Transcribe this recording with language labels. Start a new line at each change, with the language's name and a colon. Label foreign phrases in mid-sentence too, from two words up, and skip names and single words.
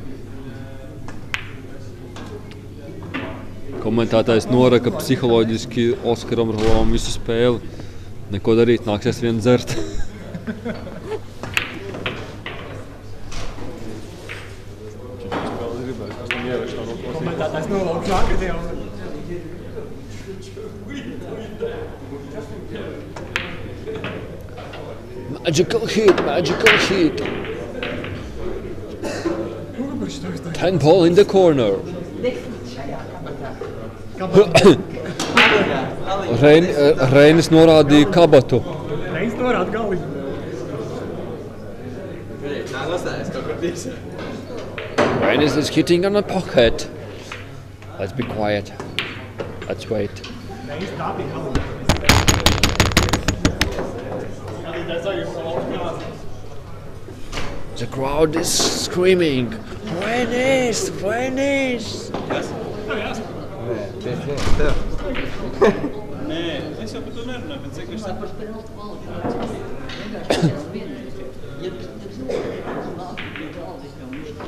Latvian: Komentētājs noraka psiholoģiski Oskaram Rolam visu spēli. Neko darīt, nāksies vien dzert. Komentētājs nolauk žākati jau.
English: Magical hit. 10 ball in the corner.
Latvian: Reinis norādīja kabatu. Reinis norāda galiņu. Tā nostājas kaut kur tīsā.
English: Reinis is hitting on a pocket. Let's be quiet. Let's wait.
Latvian: Reinis tāpī galiņu.
English: The crowd is screaming.
Latvian: Reinis! Nē, es jau par to nerunāju, bet cik viņš Par spēles kvalitāti. Vienkārši vienīgi. Ja cilvēks nāk pie galda, ka viņš